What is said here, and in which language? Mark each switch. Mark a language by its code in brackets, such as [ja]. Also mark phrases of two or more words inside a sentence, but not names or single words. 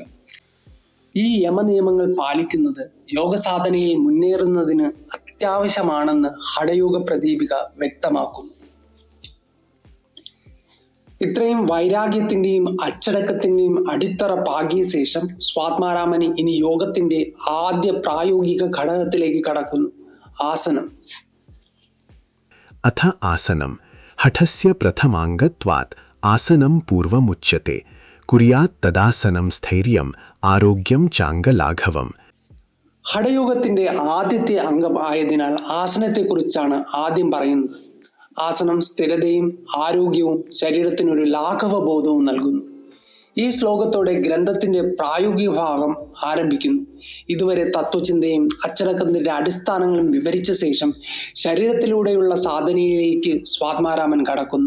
[ml] ഈ യമനിയമങ്ങൾ പാലിക്കുന്നത് യോഗസാധനയിൽ മുന്നേറുന്നതിന് അത്യാവശ്യമാണെന്ന് ഹഠയോഗ പ്രദീപിക വ്യക്തമാക്കുന്നു. ഇത്രയും വൈരാഗ്യത്തിന്റെയും അച്ചടക്കത്തിന്റെയും അടിത്തറ പാകിയ ശേഷം സ്വാത്മാരാമൻ ഇനി യോഗത്തിന്റെ ആദ്യ പ്രായോഗിക ഘടകത്തിലേക്ക് കടക്കുന്നു, ആസനം. [sa] अथ आसनं हठस्य प्रथमाङ्गत्वात् आसनं पूर्वमुच्यते कुर्यात् तदासनं स्थैर्यम् आरोग्यं चाङ्गलाघवम्. [ml] ഹഠയോഗത്തിന്റെ ആദ്യത്തെ അംഗം ആയതിനാൽ ആസനത്തെക്കുറിച്ചാണ് ആദ്യം പറയുന്നത്. ആസനം സ്ഥിരതയും ആരോഗ്യവും ശരീരത്തിനൊരു ലാഘവബോധവും നൽകുന്നു. ഈ ശ്ലോകത്തോടെ ഗ്രന്ഥത്തിന്റെ പ്രായോഗിക ഭാഗം ആരംഭിക്കുന്നു. ഇതുവരെ തത്വചിന്തയും അച്ചടക്കത്തിന്റെ അടിസ്ഥാനങ്ങളും വിവരിച്ച ശേഷം ശരീരത്തിലൂടെയുള്ള സാധനയിലേക്ക് സ്വാത്മാരാമൻ കടക്കുന്നു.